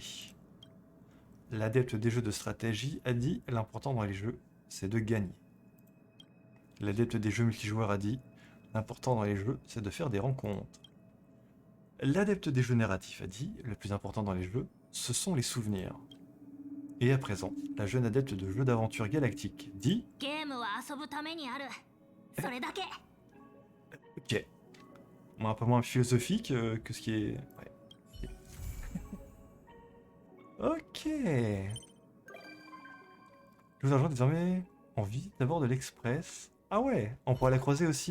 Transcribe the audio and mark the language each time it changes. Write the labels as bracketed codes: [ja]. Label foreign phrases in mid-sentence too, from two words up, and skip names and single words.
[fr] L'adepte des jeux de stratégie a dit « L'important dans les jeux, c'est de gagner ». L'adepte des jeux multijoueurs a dit « L'important dans les jeux, c'est de faire des rencontres. L'adepte des jeux narratifs a dit, le plus important dans les jeux, ce sont les souvenirs. Et à présent, la jeune adepte de jeux d'aventure galactique dit... [ja] ゲームは遊ぶためにある。それだけ。 [fr] Ok. Bon, un peu moins philosophique que ce qui est... Ouais. Ok. Je vous rejoins désormais en visite d'abord de l'Express. Ah ouais, on pourra la croiser aussi...